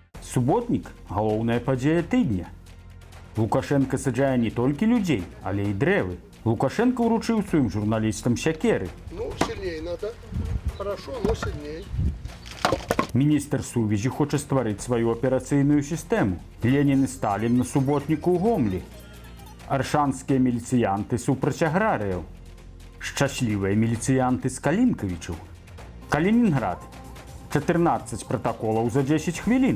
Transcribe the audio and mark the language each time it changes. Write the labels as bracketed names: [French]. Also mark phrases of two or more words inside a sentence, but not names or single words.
[Belarusian] Суботнік – галоўная падзея тыдня. Лукашенко саджае не толькі людзей, але і дрэвы. Лукашенко ўручыў сваім журналістам сякеры. [Russian] Ну, сильнее надо. Хорошо, но сильнее. [Belarusian] Міністр сувязі хоча стварыць сваю аперацыйную сістэму. Ленін і Сталін на суботніку ў Гомлі. Аршанскія міліцыянты супраць аграрыяў. Шчаслівыя міліцыянты з Калінкавічаў. Калінінград. 14 пратаколаў за 10 хвілін.